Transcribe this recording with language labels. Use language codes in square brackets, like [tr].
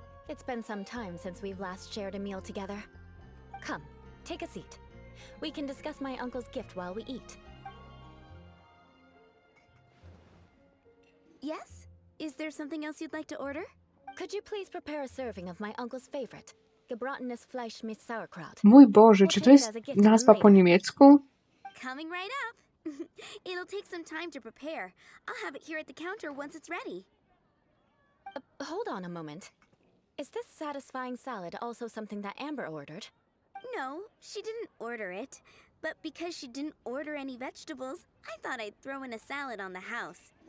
[en] It's been some time since we've last shared a meal together. Come, take a seat. We can discuss my uncle's gift while we eat. Yes? Is there something else you'd like to order? Could you please prepare a serving of my uncle's favorite, [de] gebratenes Fleisch mit Sauerkraut? [pl] Mój Boże, czy to jest nazwa po niemiecku? [en] Coming right up. It'll take some time to prepare. I'll have it here at the counter once it's ready. Hold on a moment. Is this satisfying salad also something that Amber ordered? No, she didn't order it. But because she didn't order any vegetables, I thought I'd throw in a salad on the house.